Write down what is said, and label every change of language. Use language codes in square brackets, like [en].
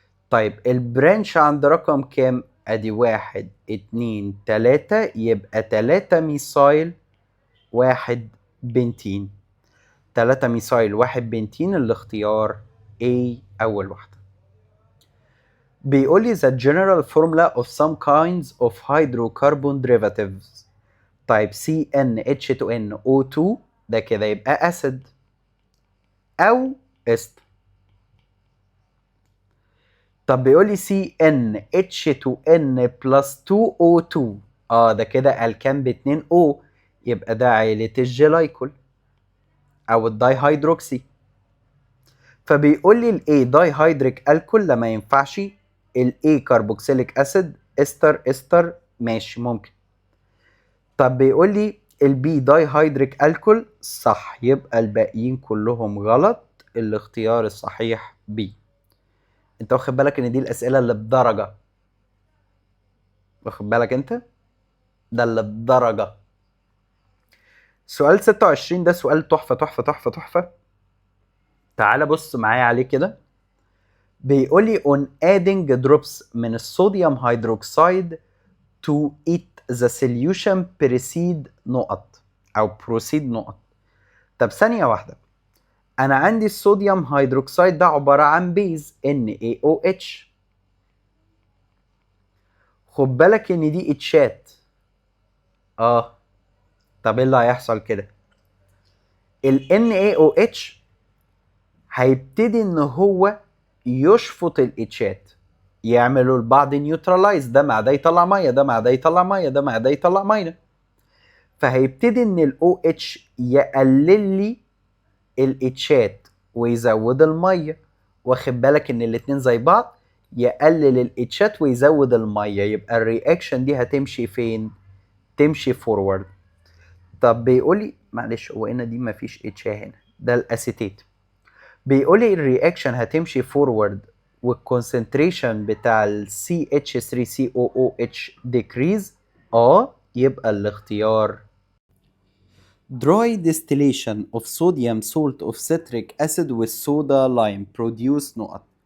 [ar] طيب البرانش عند رقم كام؟ ادي 1 2 3، يبقى 3 ميثايل 1 بنتين. 3 ميثايل 1 بنتين، الاختيار A أول واحدة. بيقول لي [en] the general formula of some kinds of hydrocarbon derivatives. [ar] طيب CnH2nO2 ده كده يبقى أسيد أو استر. طب بيقول لي CnH2n plus 2O2، ده كده الكان ب 2 O، يبقى ده عيلة الجلايكول أو الداي هيدروكسي. فبيقول لي الاي داي هيدريك الكول لا ما ينفعش، الاي كربوكسيليك اسيد استر ماشي ممكن. طب بيقول لي البي داي هيدريك الكول صح، يبقى الباقيين كلهم غلط، الاختيار الصحيح بي. انت واخد بالك ان دي الاسئله اللي بدرجه؟ واخد بالك انت؟ ده اللي بدرجه. سؤال 26 ده سؤال تحفه تحفه تحفه تحفه. تعال بص معايا عليه كده. بيقول لي [en] on adding drops [ar] من الصوديوم هيدروكسيد [en] to it the solution proceed [ar] نقط [en] او proceed نقط. [ar] طب ثانية واحدة، انا عندي الصوديوم هيدروكسيد ده عبارة عن بيز NaOH. خد بالك ان دي اتشات. طب ايه اللي هيحصل كده؟ ال NaOH هيبتدي ان هو يشفط الاتشات، يعملوا لبعض نيوترلايز، ده مع ده يطلع ميه، ده مع ده يطلع ميه، ده مع ده يطلع ميه. فهيبتدي ان ال OH يقلل لي الاتشات ويزود الميه. واخد بالك ان الاتنين زي بعض، يقلل الاتشات ويزود الميه، يبقى الرياكشن دي هتمشي فين؟ تمشي فورورد. طب بيقولي معلش، هو هنا دي مفيش اتش هنا، ده الاسيتيت. بيقولي الرياكشن هتمشي فورورد والكونسنتريشن بتاع ال CH3COOH ديكريز. يبقى الاختيار [en] dry distillation of sodium salt of citric acid with soda lime produce [ar] نقط.